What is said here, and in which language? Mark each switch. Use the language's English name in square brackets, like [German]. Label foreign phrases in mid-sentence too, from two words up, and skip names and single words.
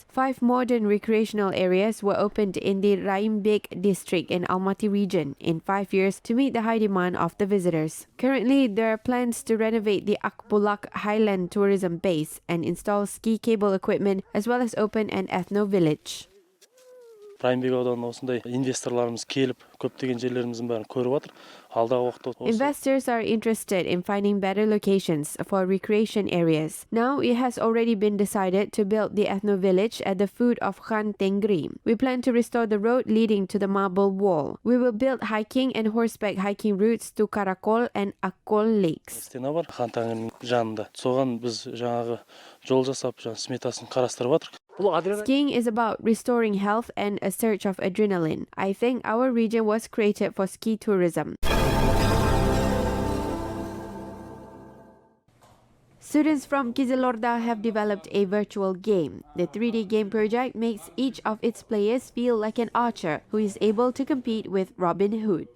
[English] 5 modern recreational areas were opened in the Jibek district in Almaty region in 5 years to meet the high demand of the visitors. Currently, there are plans to renovate the Akbulak Highland tourism base and install ski cable equipment, as well as open an ethno village. [Kazakh] Investorlarımız kelip köптеген жерлеріміздің бәрін көріп жатыр. Алдағы уақытта [English] Investors are interested in finding better locations for recreation areas. Now it has already been decided to build the ethno village at the foot of Khan Tengri. We plan to restore the road leading to the marble wall. We will build hiking and horseback hiking routes to Karakol and Akkol lakes. [Kazakh] стена бар Хан Тәңірінің жанында. Соған біз жаңағы жол жасап, сметасын қарастырып жатырмыз. [English] Skiing is about restoring health and a surge of adrenaline. I think our region was created for ski tourism. Students from Kyzylorda have developed a virtual game. The 3D game project makes each of its players feel like an archer who is able to compete with Robin Hood.